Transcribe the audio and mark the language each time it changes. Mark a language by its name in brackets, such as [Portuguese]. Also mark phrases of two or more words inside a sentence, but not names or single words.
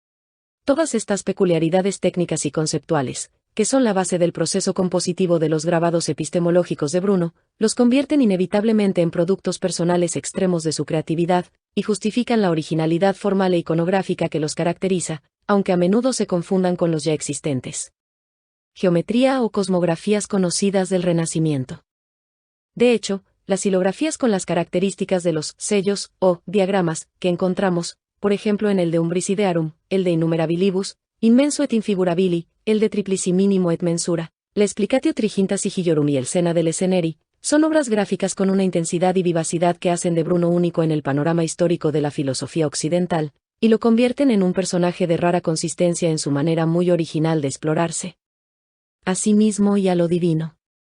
[Spanish] Todas estas peculiaridades técnicas y conceptuales, que son la base del proceso compositivo de los grabados epistemológicos de Bruno, los convierten inevitablemente en productos personales extremos de su creatividad, y justifican la originalidad formal e iconográfica que los caracteriza, aunque a menudo se confundan con los ya existentes. Geometría o cosmografías conocidas del Renacimiento. De hecho, las hilografías con las características de los sellos o diagramas que encontramos, por ejemplo en el de Umbris Idearum, el de Innumerabilibus, Immenso et Infigurabili, el de Triplici Minimo et Mensura, la Explicatio Triginta Sigiliorum y el Sena del Esceneri, Son obras gráficas con una intensidad y vivacidad que hacen de Bruno único en el panorama histórico de la filosofía occidental, y lo convierten en un personaje de rara consistencia en su manera muy original de explorarse a sí mismo y a lo divino.